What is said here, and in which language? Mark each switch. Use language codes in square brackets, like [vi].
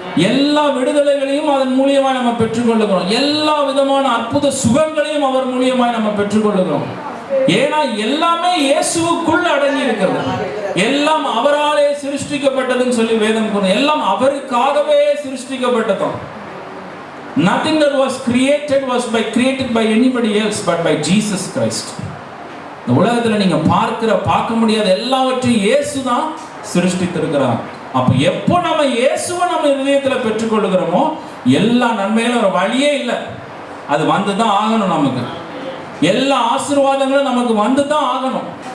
[ta] எல்லா விடுதலைகளையும் அதன் மூலியமாய் நம்ம பெற்றுக்கொள்ளுகிறோம். எல்லா விதமான அற்புத சுகங்களையும் அவர் மூலியமாய் நம்ம பெற்றுக்கொள்ளுகிறோம். ஏன்னா எல்லாமே இயேசுவுக்குள் அடங்கி இருக்கிறது. எல்லாம் அவராலே சிருஷ்டிக்கப்பட்டதுன்னு சொல்லி வேதம் கூறுது. எல்லாம் அவருக்காகவே சிருஷ்டிக்கப்பட்டதும். [en] Nothing that was created by anybody else but by Jesus Christ. [ta] இந்த உலகத்துல நீங்க பார்க்க முடியாத எல்லாவற்றையும் இயேசு தான் சிருஷ்டித்திருக்கிறார். அப்ப எப்போ நம்ம இயேசுவை நம்ம இதயத்துல பெற்றுக்கொள்ளுகிறோமோ எல்லா நன்மைகளும் ஒரு வழியே இல்லை, அது வந்து தான் ஆகணும். நமக்கு எல்லா ஆசீர்வாதங்களும் நமக்கு வந்து தான் ஆகணும்.